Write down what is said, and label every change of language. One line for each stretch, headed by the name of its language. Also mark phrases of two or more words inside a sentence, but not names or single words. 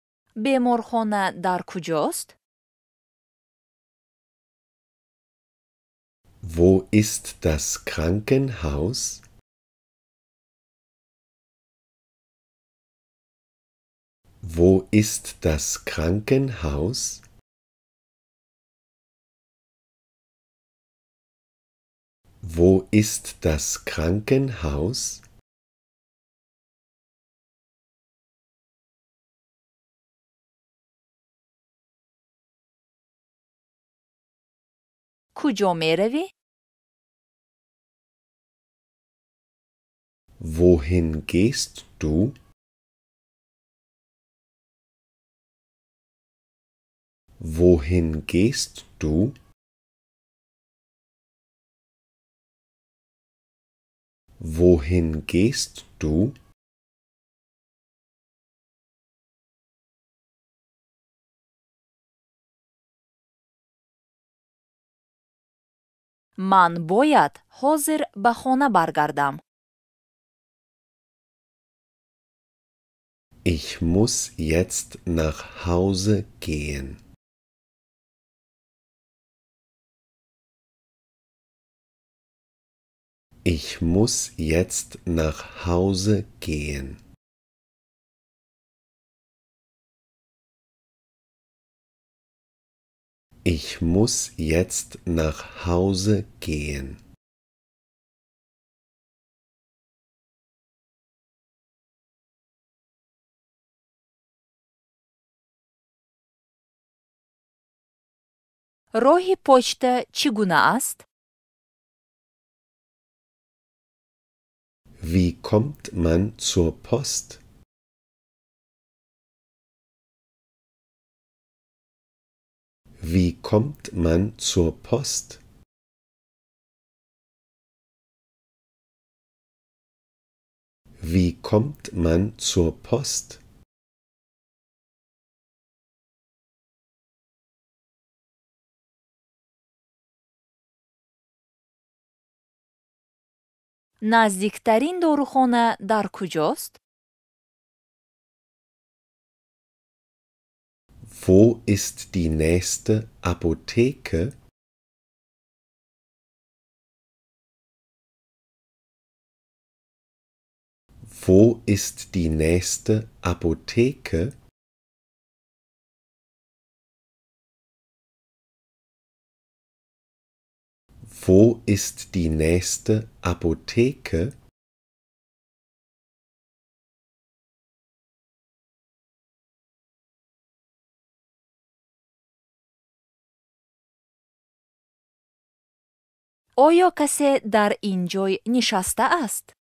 Tajik: беморхона дар куҷост?
German: Wo ist das Krankenhaus? Wo ist das Krankenhaus? Wo ist das Krankenhaus?
Tajik: куҷо меравӣ?
German: Wohin gehst du? Wohin gehst du? Wohin gehst du?
Tajik: ман бояд ҳозир ба хона баргардам.
German: Ich muss jetzt nach Hause gehen. Ich muss jetzt nach Hause gehen. Ich muss jetzt nach Hause gehen.
Tajik: роҳи почта чӣ гуна аст?
German: Wie kommt man zur Post? Wie kommt man zur Post? Wie kommt man zur Post?
Tajik: наздиктарин дорухона дар куҷост?
German: Wo ist die nächste Apotheke? Wo ist die nächste Apotheke? Wo ist die nächste Apotheke?
Tajik: оё касе дар ин ҷой нишастааст?